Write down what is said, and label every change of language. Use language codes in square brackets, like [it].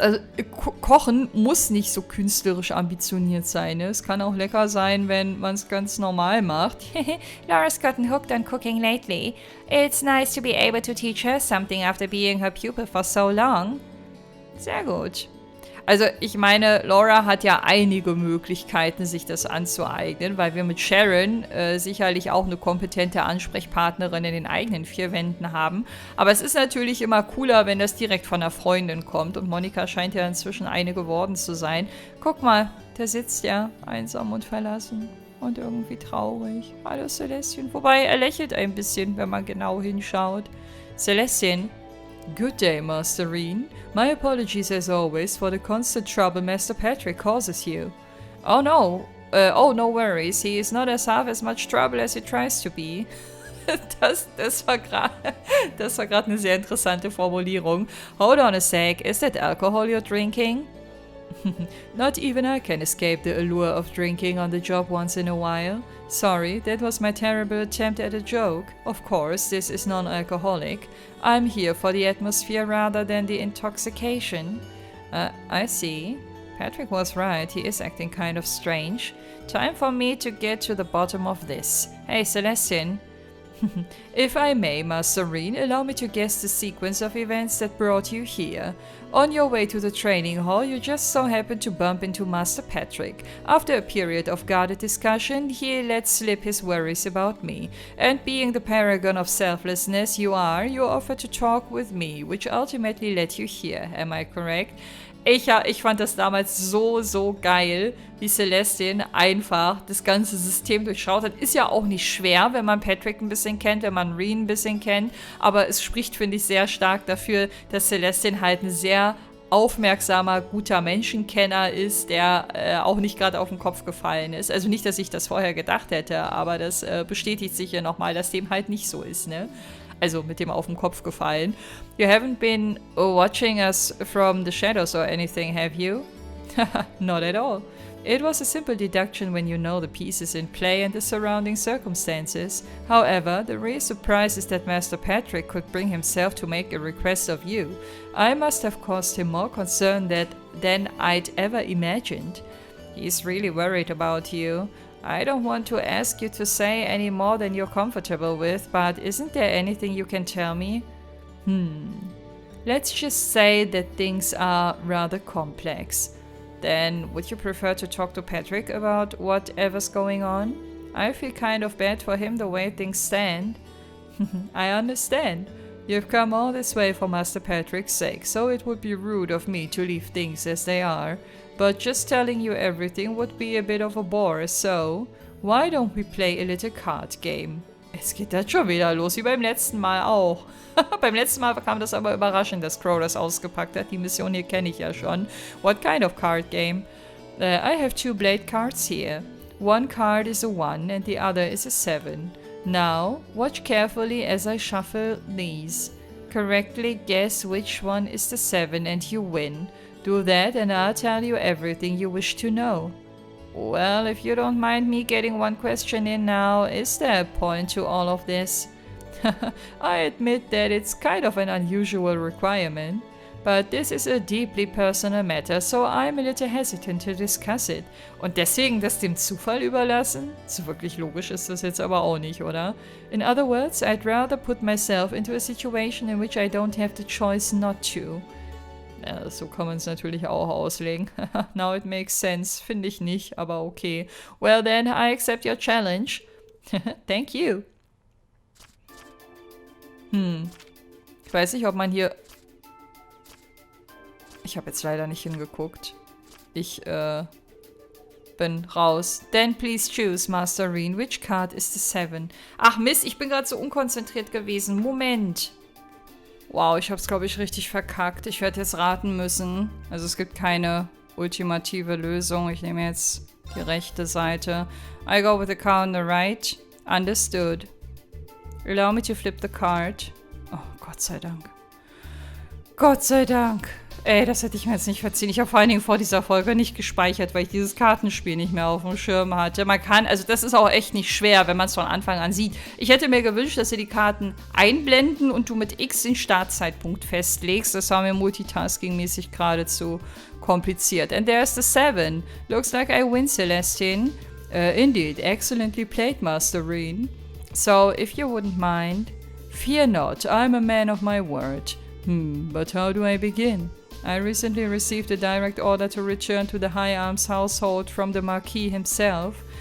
[de] Also, Kochen muss nicht so künstlerisch ambitioniert sein. Ne? Es kann auch lecker sein, wenn man es ganz normal macht. [en] Laura's gotten hooked on cooking lately. It's nice to be able to teach her something after being her pupil for so long. [de] Sehr gut. Also, ich meine, Laura hat ja einige Möglichkeiten, sich das anzueignen, weil wir mit Sharon sicherlich auch eine kompetente Ansprechpartnerin in den eigenen vier Wänden haben. Aber es ist natürlich immer cooler, wenn das direkt von einer Freundin kommt. Und Monika scheint ja inzwischen eine geworden zu sein. Guck mal, der sitzt ja einsam und verlassen und irgendwie traurig. Hallo Celestine. Wobei, er lächelt ein bisschen, wenn man genau hinschaut. [en] Celestine. Good day, Master Reen. My apologies as always for the constant trouble Master Patrick causes you. Oh no, Oh, no worries. He is not half as much trouble as he tries to be. [de] Das war gerade eine sehr interessante Formulierung. [en] Hold on a sec. Is that alcohol you're drinking? Not even I can escape the allure of drinking on the job once in a while. Sorry, that was my terrible attempt at a joke. Of course, this is non-alcoholic. I'm here for the atmosphere rather than the intoxication. I see. Patrick was right, he is acting kind of strange. Time for me to get to the bottom of this. Hey, Celestine. If I may, Master Reen, allow me to guess the sequence of events that brought you here. On your way to the training hall, you just so happened to bump into Master Patrick. After a period of guarded discussion, he let slip his worries about me. And being the paragon of selflessness you offered to talk with me, which ultimately led you here. Am I correct? [de] Ich fand das damals so geil, wie Celestine einfach das ganze System durchschaut hat. Ist ja auch nicht schwer, wenn man Patrick ein bisschen kennt, wenn man Reen ein bisschen kennt. Aber es spricht, finde ich, sehr stark dafür, dass Celestine halt ein sehr aufmerksamer, guter Menschenkenner ist, der auch nicht gerade auf den Kopf gefallen ist. Also nicht, dass ich das vorher gedacht hätte, aber das bestätigt sich ja nochmal, dass dem halt nicht so ist, ne? Also mit dem auf den Kopf gefallen. [en] You haven't been watching us from the shadows or anything, have you? Not at all. It was a simple deduction when you know the pieces in play and the surrounding circumstances. However, the real surprise is that Master Patrick could bring himself to make a request of you. I must have caused him more concern than I'd ever imagined. He's really worried about you. I don't want to ask you to say any more than you're comfortable with, but isn't there anything you can tell me? Let's just say that things are rather complex. Then, would you prefer to talk to Patrick about whatever's going on? I feel kind of bad for him the way things stand. I understand. You've come all this way for Master Patrick's sake, so it would be rude of me to leave things as they are. But just telling you everything would be a bit of a bore, so why don't we play a little card game? [de] Es geht das schon wieder los, wie beim letzten Mal auch. Beim letzten Mal kam das aber überraschend, dass Crow das ausgepackt hat. Die Mission hier kenne ich ja schon. [en] What kind of card game? I have 2 blade cards here. One card is a 1 and the other is a 7. Now, watch carefully as I shuffle these. Correctly guess which one is the 7 and you win. Do that and I'll tell you everything you wish to know. Well, if you don't mind me getting one question in now, is there a point to all of this? I admit that it's kind of an unusual requirement, but this is a deeply personal matter, so I'm a little hesitant to discuss it. [de] Und deswegen das dem Zufall überlassen? So wirklich logisch ist das jetzt aber auch nicht, oder? [en] In other words, I'd rather put myself into a situation in which I don't have the choice not to. [de] Ja, so kann man es natürlich auch auslegen. [en] Now it makes sense. [de] Finde ich nicht, aber okay. [en] Well then, I accept your challenge. Thank you. [de] Ich weiß nicht, ob man hier... Ich habe jetzt leider nicht hingeguckt. Ich, bin raus. [en] Then please choose, Master Reen. Which card is the 7? [de] Ach Mist, ich bin gerade so unkonzentriert gewesen. Moment. Wow, ich habe es, glaube ich, richtig verkackt. Ich werde jetzt raten müssen. Also es gibt keine ultimative Lösung. Ich nehme jetzt die rechte Seite. [en] I go with the card on the right. Understood. Allow me to flip the card. [de] Oh, Gott sei Dank. Gott sei Dank. Ey, das hätte ich mir jetzt nicht verziehen. Ich habe vor allen Dingen vor dieser Folge nicht gespeichert, weil ich dieses Kartenspiel nicht mehr auf dem Schirm hatte. Man kann, also das ist auch echt nicht schwer, wenn man es von Anfang an sieht. Ich hätte mir gewünscht, dass sie die Karten einblenden und du mit X den Startzeitpunkt festlegst. Das war mir multitasking-mäßig geradezu kompliziert. [en] And there's the 7. Looks like I win, Celestine. Indeed, excellently played, Master Reen. So, if you wouldn't mind, fear not, I'm a man of my word. But how do I begin? I recently received a direct order to return to the High Arms household from the Marquis himself.